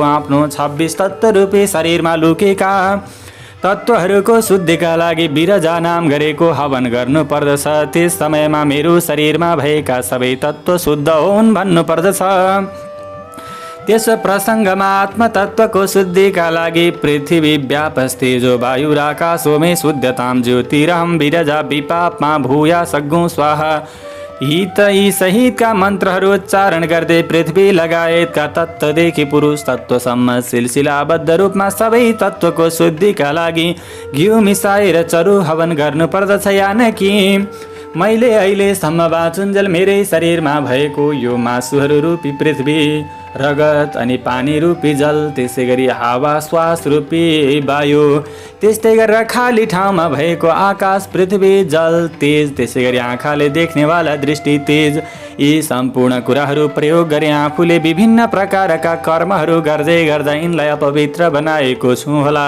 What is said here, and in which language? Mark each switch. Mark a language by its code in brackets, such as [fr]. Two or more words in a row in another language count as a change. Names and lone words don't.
[ne] आफ्नो 26 तत्त्व रूपी शरीरमा लुकेका तत्त्वहरूको शुद्धिका लागि विरजा नाम गरेको हवन गर्नुपर्दछ। त्यस समयमा मेरो शरीरमा भएका सबै तत्त्व शुद्ध हुन् भन्नुपर्दछ। त्यस प्रसङ्गमा आत्मतत्त्वको शुद्धिका लागि [sa] पृथ्वी व्यापस्तेजो वायुराकाशो मे शुद्धतां ज्योतिरहं विरजा विपापमा भूया सग्गुं स्वाहा। [ne] हित यी सहितका मन्त्रहरू उच्चारण गर्दै पृथ्वी लगायतका तत्त्वदेखि पुरुष तत्त्वसम्म सिलसिलाबद्ध रूपमा सबै तत्त्वको शुद्धिका लागि घिउ मिसाएर चरु हवन गर्नुपर्दछ। यानकि मैले अहिलेसम्म बाँचुन्जेल मेरै शरीरमा भएको यो मासुहरू रूपी पृथ्वी, रगत अनि पानी रूपी जल, त्यसै गरी हावा श्वास रूपी वायु, त्यस्तै गरेर खाली ठाउँमा भएको आकाश, पृथ्वी, जल, तेज, त्यसै गरी आँखाले देख्नेवाला दृष्टि, तेज, यी सम्पूर्ण कुराहरू प्रयोग गरी आफूले विभिन्न प्रकारका कर्महरू गर्दै गर्दा यिनलाई अपवित्र बनाएको छु होला।